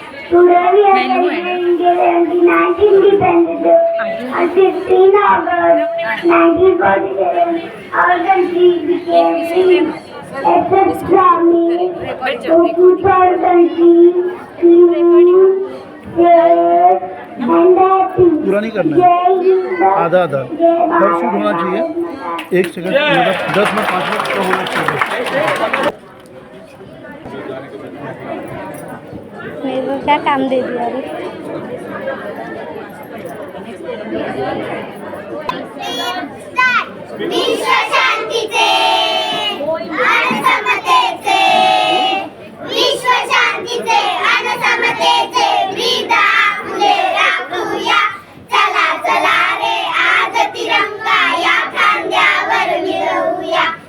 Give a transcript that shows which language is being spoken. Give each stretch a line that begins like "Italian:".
English: Today we are celebrating the 79th Independence Day. On 15 August 1947, our country became free. Except Swami, who keep our country clean, safe, and happy.
Hindi: पूरा नहीं करना है, आधा आधा हर shoot होना चाहिए। 1 second 10 minute 5 minute तो होना चाहिए। मेरे को क्या काम दे दिया अरे।
Marathi: विश्व शांतीचे आणि समतेचे, विश्व शांतीचे आणि समतेचे ब्रीद आपले राखूया. चला चला रे आज तिरंगा या खांद्यावर मिरवूया.